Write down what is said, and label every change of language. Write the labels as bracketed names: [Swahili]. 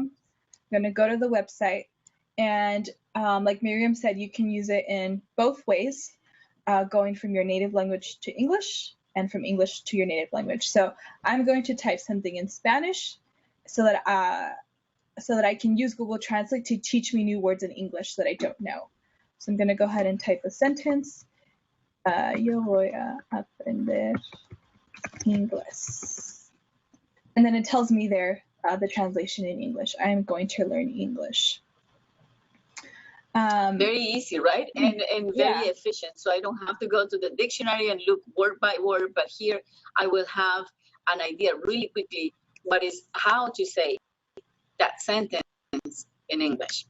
[English] I'm going to go to the website, and like Miriam said, you can use it in both ways, going from your native language to English and from English to your native language. So I'm going to type something in Spanish so that I can use Google Translate to teach me new words in English that I don't know. So I'm going to go ahead and type a sentence. [Spanish] Yo voy a aprender inglés. [English] And then it tells me there the translation in English. I am going to learn English. Very easy, right? And very efficient. So I don't have to go to the dictionary and look word by word, but here I will have an idea really quickly how to say that sentence in English.